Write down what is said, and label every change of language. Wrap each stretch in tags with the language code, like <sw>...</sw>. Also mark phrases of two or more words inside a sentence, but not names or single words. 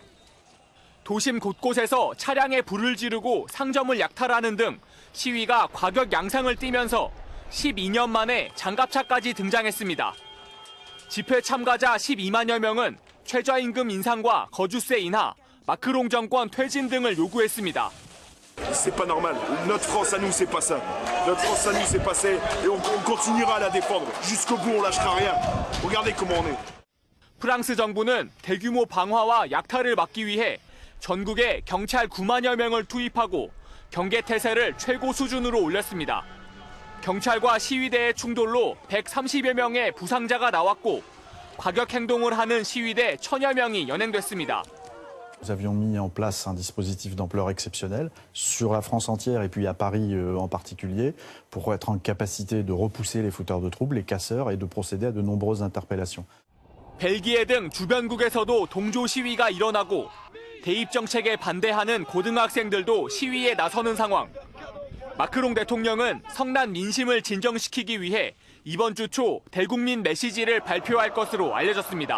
<ko>도심 곳곳에서 차량에 불을 지르고 상점을 약탈하는 등 시위가 과격 양상을 띠면서 12년 만에 장갑차까지 등장했습니다. 집회 참가자 12만여 명은 최저임금 인상과 거주세 인하, 마크롱 정권 퇴진 등을 요구했습니다.</ko> <fr>C'est pas normal. Notre France à nous, c'est pas ça. Notre France à nous, c'est pas ça. Et on continuera à la défendre. Jusqu'au bout, on lâchera rien. Regardez comment on est.</fr> <ko>프랑스 정부는 대규모 방화와 약탈을 막기 위해 전국에 경찰 9만여 명을 투입하고 경계 태세를 최고 수준으로 올렸습니다. 경찰과 시위대의 충돌로 130여 명의 부상자가 나왔고 과격 행동을 하는 시위대 1000여 명이 연행됐습니다.</ko> <fr>Nous avions mis en place un dispositif d'ampleur exceptionnelle sur la France entière et puis à Paris en particulier pour être en capacité de repousser les fauteurs de troubles, les casseurs et de procéder à de nombreuses interpellations.</fr> <ko>벨기에 등 주변국에서도 동조 시위가 일어나고 대입 정책에 반대하는 고등학생들도 시위에 나서는 상황. 마크롱 대통령은 성난 민심을 진정시키기 위해 이번 주 초 대국민 메시지를 발표할 것으로 알려졌습니다.</ko>